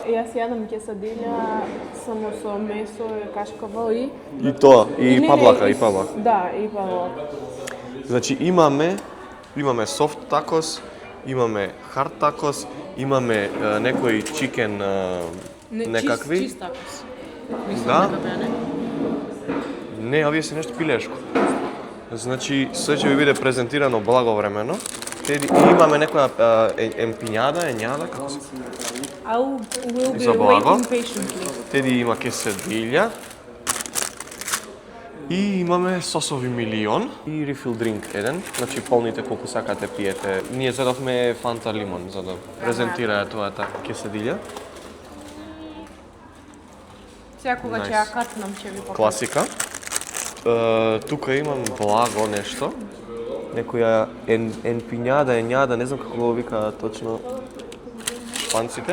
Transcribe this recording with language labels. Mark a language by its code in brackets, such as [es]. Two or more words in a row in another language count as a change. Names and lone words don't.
[mk] Јас јадам кесадилја само со месо, кашкавал и... И тоа, и павлака, и павлак. Да, и павлак. Значи имаме [en] soft tacos, [mk] имаме [en] hard tacos, [mk] имаме некои chicken некакви. Чист такос. Мислам Да. дека беа, не? Не, овие се нешто пилешко. Значи, се ќе ви биде презентирано благовремено. Теди, имаме некоја емпињада, како се? [en] I will be [mk] За благо. [en] waiting patiently. [mk] Теди има кеседилја. И имаме сосови милион и [en] refill drink [mk] еден, значи полните колку сакате пиете. Ние зедовме фанта лимон за да презентирае тоа кеседилја. Сега кога ќе ја катнам ќе ви покажам. Класика. Тука имам благо нешто. Некоја енпињада, не знам како го вика точно шпанците.